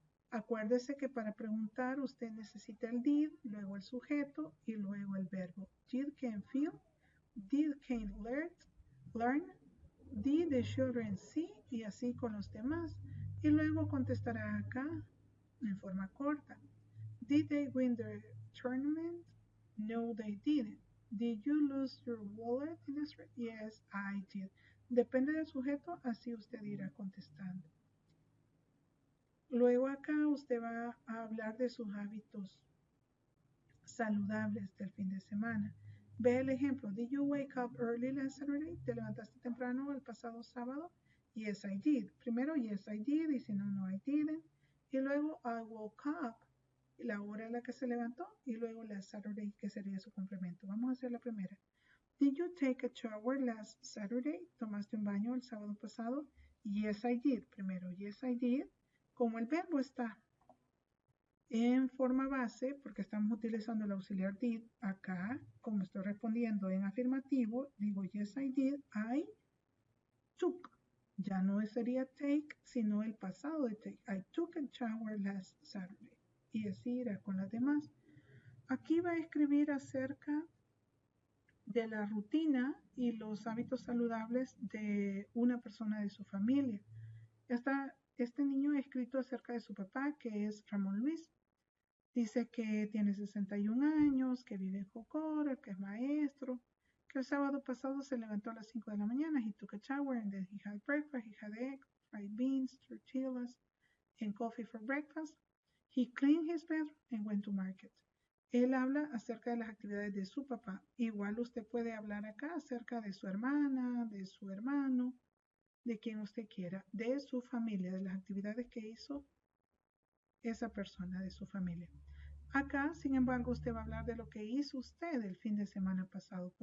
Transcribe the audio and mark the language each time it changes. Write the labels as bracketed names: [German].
[Spanish] Acuérdese que para preguntar usted necesita el did, luego el sujeto y luego el verbo. [English] Did can feel, did can learn, did the children see, [Spanish] y así con los demás. Y luego contestará acá en forma corta. [English] Did they win the tournament? No, they didn't. Did you lose your wallet in the street? Yes, I did. [Spanish] Depende del sujeto, así usted irá contestando. Luego acá usted va a hablar de sus hábitos saludables del fin de semana. Ve el ejemplo. [English] Did you wake up early last Saturday? [Spanish] ¿Te levantaste temprano el pasado sábado? [English] Yes, I did. [Spanish] Primero, [English] yes, I did. [Spanish] Y si no, [English] no, I didn't. [Spanish] Y luego, [English] I woke up. [Spanish] La hora en la que se levantó. Y luego, [English] last Saturday, [Spanish] que sería su complemento. Vamos a hacer la primera. [English] Did you take a shower last Saturday? [Spanish] ¿Tomaste un baño el sábado pasado? [English] Yes, I did. [Spanish] Primero, [English] yes, I did. [Spanish] Como el verbo está en forma base, porque estamos utilizando el auxiliar did, acá, como estoy respondiendo en afirmativo, digo [English] yes I did, I took. [Spanish] Ya no sería take, sino el pasado de take. [English] I took a shower last Saturday. [Spanish] Y así irá con las demás. Aquí va a escribir acerca de la rutina y los hábitos saludables de una persona de su familia. Este niño ha escrito acerca de su papá, que es Ramón Luis. Dice que tiene 61 años, que vive en Jocoro, que es maestro, que el sábado pasado se levantó a las 5 de la mañana. [English] He took a shower and then he had breakfast. He had eggs, fried beans, tortillas, and coffee for breakfast. He cleaned his bedroom and went to market. [Spanish] Él habla acerca de las actividades de su papá. Igual usted puede hablar acá acerca de su hermana, de su hermano, de quien usted quiera, de su familia, de las actividades que hizo esa persona de su familia. Acá, sin embargo, usted va a hablar de lo que hizo usted el fin de semana pasado.